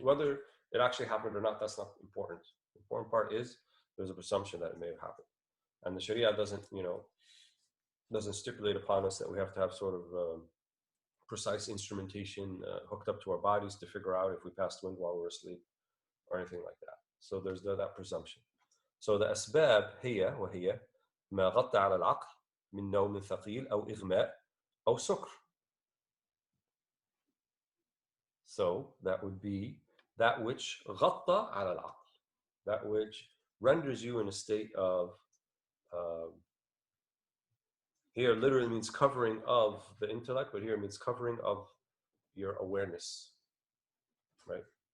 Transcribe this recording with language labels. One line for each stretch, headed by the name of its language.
English: Whether it actually happened or not, that's not important. The important part is there's a presumption that it may have happened. And the Sharia doesn't stipulate upon us that we have to have sort of precise instrumentation hooked up to our bodies to figure out if we passed wind while we're asleep or anything like that. So there's that presumption. So the asbab
Arabic: هي وهي ما غطى على العقل من نوم ثقيل أو إغماء أو سكر.
English: So that would be that which
Arabic: غطى على العقل,
English: that which renders you in a state of here literally means covering of the intellect, but here it means covering of your awareness, right?